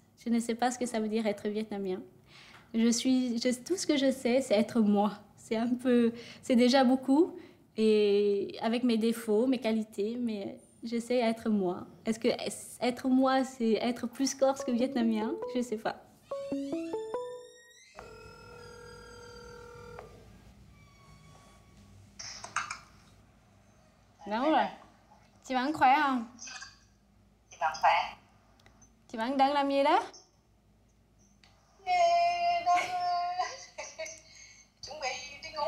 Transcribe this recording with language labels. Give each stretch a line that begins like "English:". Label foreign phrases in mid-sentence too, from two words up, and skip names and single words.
French: Je ne sais pas ce que ça veut dire être vietnamien. Tout ce que je sais, c'est être moi. C'est déjà beaucoup. Et avec mes défauts, mes qualités, mais je sais être moi. Est-ce que être moi, c'est être plus corse que vietnamien? Je ne sais pas.
Vietnamese: Đúng rồi. Chị vẫn khỏe không? Chị vẫn khỏe. Chị vẫn đang làm gì đó? Đang chuẩn bị đi ngủ.